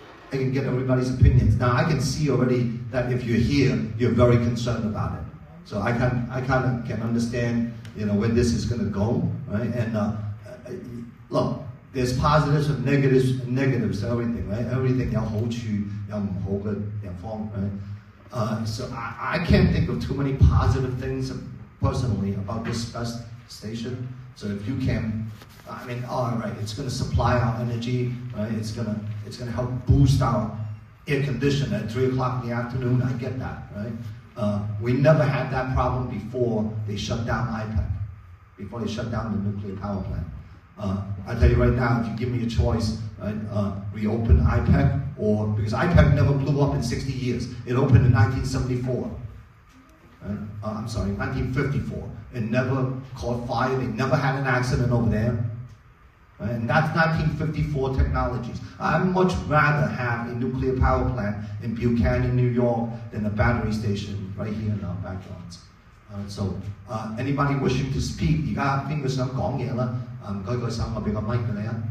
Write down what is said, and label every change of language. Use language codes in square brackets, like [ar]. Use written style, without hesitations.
[en] I can get everybody's opinions. Now I can see already that if you're here, you're very concerned about it. So I kind of can understand, where this is going to go, right? And look, there's positives and negatives to everything, right? [zh] Everything 有好處有唔好嘅地方, right? [en] So I can't think of too many positive things personally about this BESS station. So if you can, all right, it's going to supply our energy, right? It's going to help boost our air conditioner at 3 o'clock in the afternoon. I get that, right? We never had that problem before they shut down IPEC, before they shut down the nuclear power plant. I tell you right now, if you give me a choice, right, reopen IPEC, or because IPEC never blew up in 60 years. It opened in 1974. Right? I'm sorry, 1954. It never caught fire. They never had an accident over there. Right? And that's 1954 technologies. I'd much rather have a nuclear power plant in Buchanan, New York, than a battery station right here in our backyards. So anybody wishing to speak, [zh] 而家邊個想講嘢啦？唔該個手，我俾個mic俾你啊。